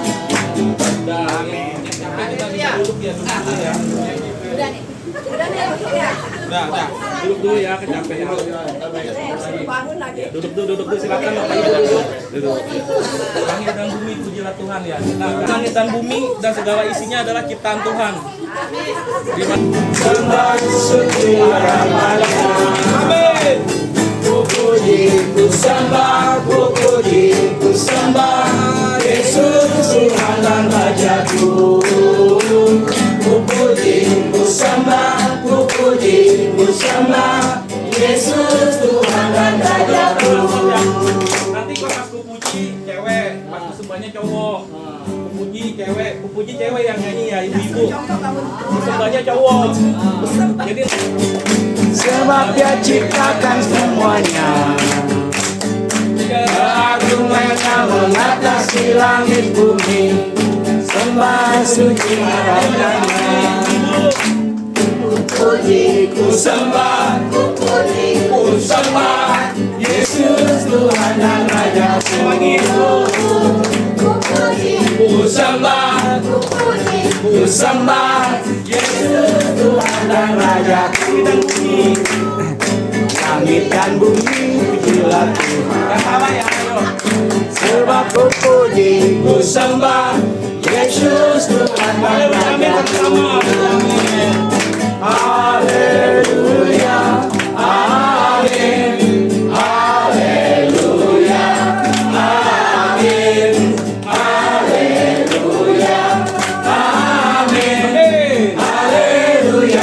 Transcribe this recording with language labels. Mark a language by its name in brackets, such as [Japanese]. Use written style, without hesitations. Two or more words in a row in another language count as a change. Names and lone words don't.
[Indonesian] Udah. Duduk dulu ya, kecapean. Duduk dulu, silakan Bapak Ibu duduk. Langit dan bumi pujilah Tuhan ya. Nah, langit dan bumi dan segala isinya adalah ciptaan Tuhan. Amin. Ku puji, ku sembah, ku puji, ku sembah Yesus Tuhan dan Rajaku. Ku puji, ku sembah, ku puji, ku sembah Yesus Tuhan dan Rajaku. Nanti kok pas ku puji cewek, pas ku sembahnya cowok. Ku puji cewek yang nyanyi ya ibu-ibu. Ku sembahnya cowok. Jadi Sebab Dia ciptakan semuanya, keagungannya mengatasi langit bumi. Sembah suci namanya. Ku puji, ku sembah, ku puji, ku sembah Yesus Tuhan dan Rajaku. Ku puji, ku sembah, ku puji, ku sembah Yesus Tuhan dan Rajaku. Langit dan bumi pujilah Tuhan. yang sama ya ayo. Sebab ku puji, ku sembah Yesus Tuhan dan Rajaku. Amin. Haleluya, amin, haleluya, amin, haleluya, amin, haleluya,